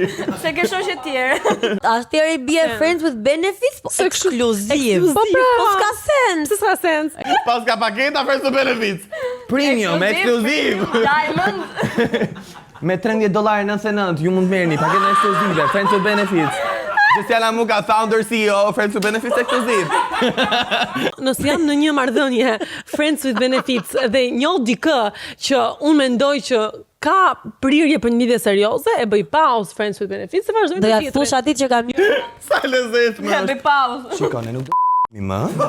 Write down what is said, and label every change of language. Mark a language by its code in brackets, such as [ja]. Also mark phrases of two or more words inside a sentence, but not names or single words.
[sq] Se ke shoqe tjerë. Atëherë i bie [en] Friends with Benefits, [sq] po ekskluziv. Po s'ka sens. S'ka sens. Pas ka paketa [en] Friends with Benefits. [sq] Premium, ekskluziv. Diamond. Me $13.99 ju mund merrni paketën ekskluzive [en] Friends with Benefits. Gjestiana Muka, founder CEO Friends with Benefits ekskluziv. [sq] Nëse jam në një marrëdhënie [en] Friends with Benefits [sq] dhe njoh dikë që unë mendoj që ka prirje për një lidhje serioze, e bëj pauzë [en] Friends with Benefits [sq] dhe vazhdoj Do të ja tjetrin. thosh atij që kam Sa lezetshme Ja, është. bëj pauzë. Shiko, ne nuk do më.